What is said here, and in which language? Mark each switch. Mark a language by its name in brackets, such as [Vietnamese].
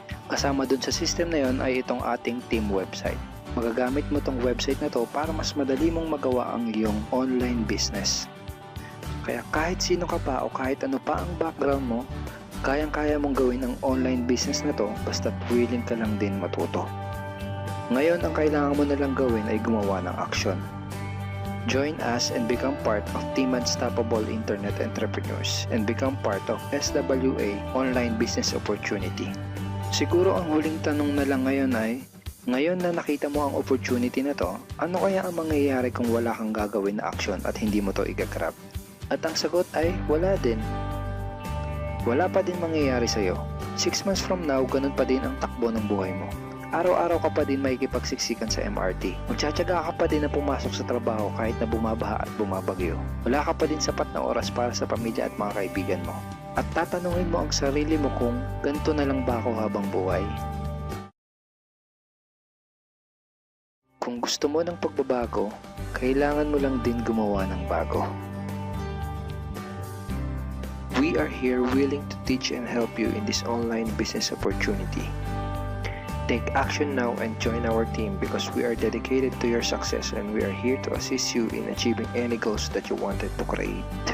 [Filipino] Kasama dun sa system na yon ay itong ating team website. Magagamit mo tong website na to para mas madali mong magawa ang iyong online business. Kaya kahit sino ka pa o kahit ano pa ang background mo, kayang-kaya mong gawin ang online business na to basta't willing ka lang din matuto. Ngayon, ang kailangan mo na lang gawin ay gumawa ng aksyon. [English] Join us and become part of Team Unstoppable Internet Entrepreneurs and become part of SWA Online Business Opportunity. [Filipino] Siguro ang huling tanong na lang ngayon ay, ngayon na nakita mo ang opportunity na to, ano kaya ang mangyayari kung wala kang gagawin na aksyon at hindi mo to igagrab? At ang sagot ay, wala din. Wala pa din mangyayari sa'yo. [English] 6 months from now, [Filipino] ganun pa din ang takbo ng buhay mo. Araw-araw ka pa din makikipagsiksikan sa MRT. Magtsatsaga ka pa din na pumasok sa trabaho kahit na bumabaha at bumabagyo. Wala ka pa din sapat na oras para sa pamilya at mga kaibigan mo. At tatanungin mo ang sarili mo kung ganito na lang ba ako habang buhay? Kung gusto mo ng pagbabago, kailangan mo lang din gumawa ng bago. [English] We are here willing to teach and help you in this online business opportunity. Take action now and join our team because we are dedicated to your success and we are here to assist you in achieving any goals that you wanted to create.